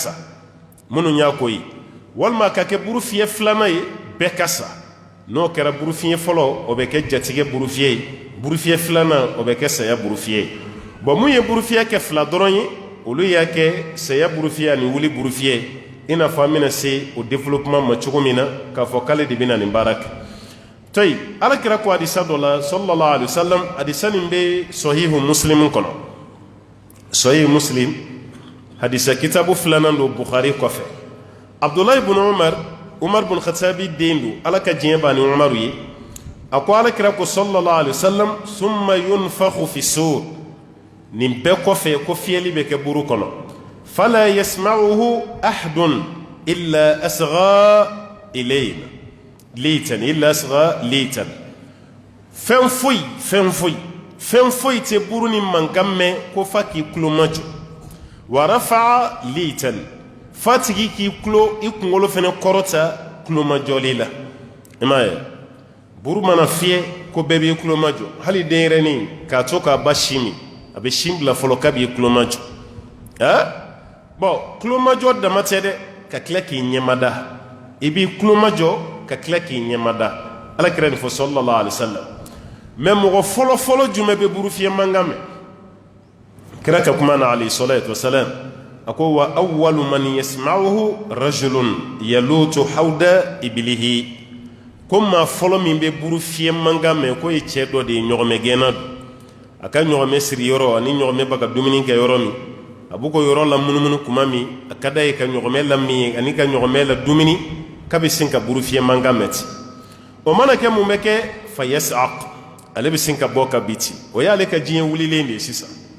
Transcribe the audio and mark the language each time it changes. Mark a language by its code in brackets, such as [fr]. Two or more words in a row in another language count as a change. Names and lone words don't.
[bm] sa minnu y'a ko ye walima ka kɛ buru fiyɛ filanan ye bɛɛ ka sa n'o kɛra buru fiyɛ fɔlɔ o bɛ kɛ jatigɛ buru fiyɛ ye buru fiyɛ filanan o bɛ kɛ saya buru fiyɛ ye bon mun ye buru fiyɛ kɛ fila dɔrɔn ye olu y'a kɛ saya buru fiyɛ ani wuli buru fiyɛ i n'a fɔ an bɛna se o développement ma cogo min na k'a fɔ k'ale de bɛna nin baara kɛ toyi alakira ko hadisa dɔ la sallallahu [ar] عليه وسلم [bm] hadisa nin bɛ sahihu muslim kɔnɔ sahihu muslim hadisa kitabu filanan don bukhari kɔfɛ abdullahi ibn umar bin khatabi den don ala ka diɲɛ b'a ni umaru ye a ko alakira ko [ar] صلى الله عليه وسلم ثم ينفخ في الصور [bm] nin bɛɛ kɔfɛ ko fiyɛli bɛ kɛ buru kɔnɔ [ar] فلا يسمعه أحد إلا أصغى إلينا ليتا إلا أصغى ليتا [bm] fɛn foyi tɛ buru ni mankan mɛn ko fa k'i tulo majɔ [ar] ورفع ليتا [bm] fa tigi k'i tulo i kunkolo fana kɔrɔta tulo majɔli la i m'a ye buru mana fiyɛ ko bɛɛ b'i tulo majɔ hali denyɛrɛnin k'a to k'a ba sin min a bɛ sin bila fɔlɔ k'a b'i tulo majɔ bon tulo majɔ dama tɛ dɛ ka tila k'i ɲɛmada i b'i tulo majɔ ka tila k'i ɲɛmada alakira nin fɔ [ar] صلى الله عليه وسلم [bm] mais mɔgɔ fɔlɔ jumɛn bɛ buru fiyɛ mankan mɛn kira ka kuma na [ar] عليه الصلاة والسلام [bm] a ko [ar] وأول من يسمعه رجل يلوط حوض إبله [bm] ko maa fɔlɔ min bɛ buru fiyɛ mankan mɛn ko ye cɛ dɔ de ye ɲɔgɔmɛ gɛnna don a ka ɲɔgɔmɛ siri yɔrɔ ani ɲɔgɔmɛ bɛ ka dumuni kɛ yɔrɔ min a b'o ko yɔrɔ la munumunu kuma min a ka d'a ye ka ɲɔgɔmɛ la min ye ani ka ɲɔgɔmɛ la dumuni k'a bɛ sin ka buru fiyɛ mankan mɛn ten o mana kɛ mun bɛ kɛ [ar] فيصعق [bm] ale bɛ sin ka bɔ ka bi ten o y'ale ka diɲɛ wulilen de ye sisan